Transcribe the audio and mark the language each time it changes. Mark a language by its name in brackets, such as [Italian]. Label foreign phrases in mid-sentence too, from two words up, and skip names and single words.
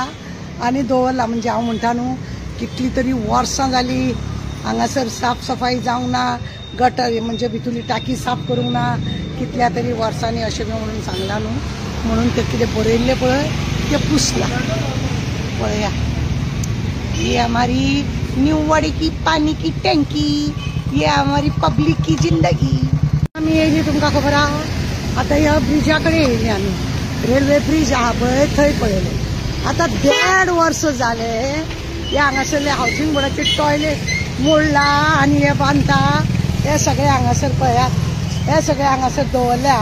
[Konkani] आनी दवरला म्हणजे हांव म्हणटा न्हू कितली तरी वर्सां जालीं हांगासर साफ सफाई जावंक ना गटर म्हणजे भितरली टाकी साफ करूंक ना कितल्या तरी वर्सांनी अशें म्हणून सांगला न्हू म्हणून ते कितें बरयल्लें पळय तें पुसला पळया ये [Hindi] हमारी न्यूवाड़ी की पानी की टैंकी ये हमारी पब्लिक की जिंदगी [Konkani] आमी येयली तुमकां खबर आहा आतां ह्या ब्रिजा कडेन येयली आमी रेल्वे ब्रिज आहा पळय थंय पळयलें आतां 1.5 वर्स जाले हे हांगासरले हावसिंग बोर्डाचे टॉयलेट मोडला आनी हे बांदता हे सगळे हांगासर पळयात हे सगळे हांगासर दवरल्या